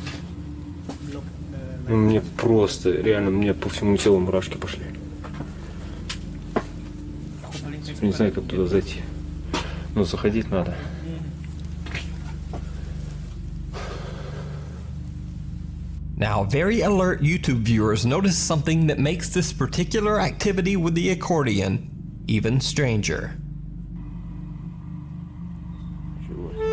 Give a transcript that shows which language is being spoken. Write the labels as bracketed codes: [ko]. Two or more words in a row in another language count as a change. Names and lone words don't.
[ru] Blok. Ну, мне просто, реально, мне по всему телу мурашки пошли. Не знаю, как туда зайти. Но заходить надо. [en] Now, very alert YouTube viewers notice something that makes this particular activity with the accordion even stranger. [ru] Чего?